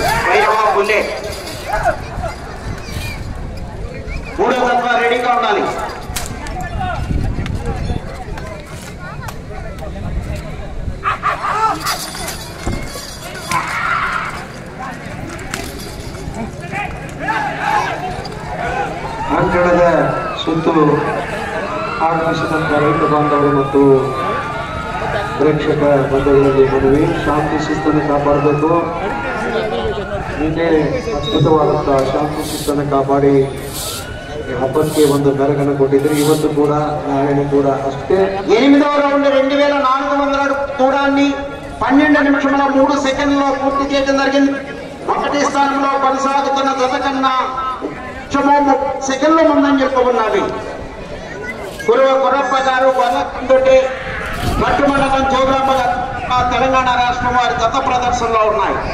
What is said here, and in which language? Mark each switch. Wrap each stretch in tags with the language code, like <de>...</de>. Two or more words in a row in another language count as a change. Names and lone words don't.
<te>భైరవ బుల్లెట్ మూడో జత రెడీగా ఉండాలి.</te> <kn>ಅಂಕಣದ ಸುತ್ತು ಆಗಮಿಸಿದಂಥ ರೈತ ಬಾಂಧವರು ಮತ್ತು ಪ್ರೇಕ್ಷಕ ಬಂಧುಗಳಲ್ಲಿ ಮನವಿ, ಶಾಂತಿ ಶಿಸ್ತನ್ನು ಕಾಪಾಡಬೇಕು. ನಿನ್ನೆ ಅದ್ಭುತವಾದಂಥ ಶಾಂತಿ ಶಿಸ್ತನ್ನು ಕಾಪಾಡಿ ಹಬ್ಬಕ್ಕೆ ಒಂದು ಮೆರಗನ್ನು ಕೊಟ್ಟಿದ್ರು. ಇವತ್ತು ಕೂಡ ನಾಳೆನೂ ಕೂಡ ಅಷ್ಟೇ.</kn> <te>8వ రౌండ్ 2400 అడుగు దూరాన్ని 12 నిమిషముల 3 సెకండ్లో పూర్తి చేయడం జరిగింది. మొదటి స్థానంలో కొనసాగుతున్న జత కన్నా 30 సెకండ్ల ముందంజలో ఉన్నది. కురువ కురప్ప గారు గొల్లకందొడ్డి గట్టు మండలం జోగులాంబ తెలంగాణ రాష్ట్రం వారి జత ప్రదర్శనలో ఉన్నాయి.</te>